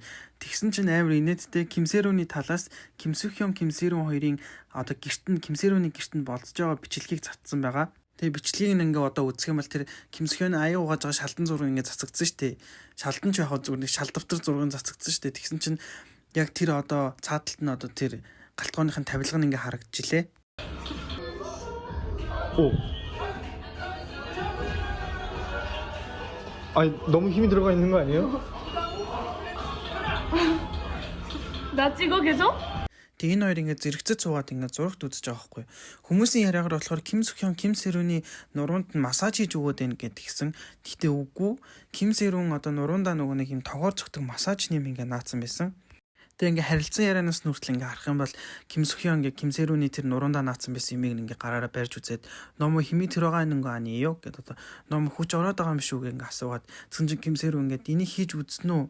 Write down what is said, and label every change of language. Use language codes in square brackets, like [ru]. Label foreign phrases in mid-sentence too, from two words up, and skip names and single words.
[mn] Тэгсэн чинь амар инээдтэй Кимсэрүүний талаас Ким Сухён, Кимсэрүү хоёрын одоо Кимсэрүүний гэрт нь болцож байгаа бичлэгийг цацсан байгаа. Тэгээ бичлэгийг ингээ одоо үзэх юм бол тэр Ким Сухёны аяа угааж байгаа шалдан зураг ингээ цацагдсан шүү дээ. Шалдан ч яг зүгээр нэг шал давтар зураг цацагдсан шүү дээ. Тэгсэн чинь яг тэр одоо цааталт нь одоо тэр галтгооныхын тавилга нь ингээ харагдчихлээ. [ko] 너무 힘이 들어가 있는 거 아니에요? 나 찍어 계속? [mn] Тэгээ энэ хоёр ингээд зэрэгцэж суугаад ингээд зурагт үзэж байгаа байхгүй. Хүмүүсийн яриагаар болохоор Ким Сухён Кимсэрүүний нуруунд нь массаж хийж өгөөд байна гэд гисэн. Гэхдээ үгүй. Кимсэрүүн одоо нуруундаа нөгөө нэг юм тогоор цогтөг массаж нэм ингээд наацсан байсан. Тэгээ ингээ харилцан ярианаас нүртэл ингээ харах юм бол Ким Сухён ингээ Кимсэрүүний тэр нуруундаа наацсан байсан юмыг ингээ гараараа барьж үзээд ном хими тэрбайгаа нэг аниё гэдэг одоо ном хүч ороод байгаа юм шүү гэ ингээ асуугаад тэгсэн чинь Кимсэрүү ингээ энийг хийж үзнэ үү?